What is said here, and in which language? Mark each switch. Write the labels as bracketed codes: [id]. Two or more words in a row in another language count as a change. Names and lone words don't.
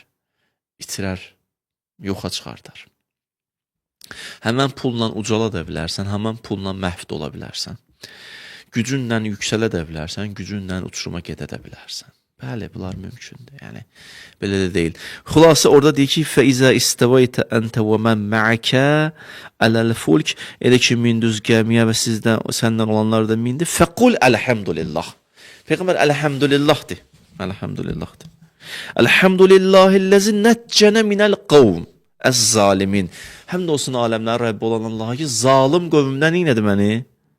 [az] İtirər, yoxa çıxardar. Həmən pulla ucala da bilərsən, həmən pulla məhv ola bilərsən. Gücünlə yüksələ də bilərsən, gücünlə uçuruma gedə də bilərsən. Bəli, bunlar mümkündür. Yəni, belə də deyil. Xülasə orada deyir ki, [ar] فَإِذَا إِسْتَوَيْتَ أَنْتَ وَمَنْ مَعَكَ عَلَى الْفُلْكِ [az] Elə ki, mindüz gəmiyə və səndən olanlar da mindi. [ar] فَقُلْ Elhamdülillah. [az] Peyğəmbər Elhamdülillahdır. Elhamdülillahdır. [ar] الحمد لله الذي نجانا من القوم الظالمين. [az] Həmd olsun aləmlər Rəbbi olan Allaha ki, zalim qövmdən neynədi məni?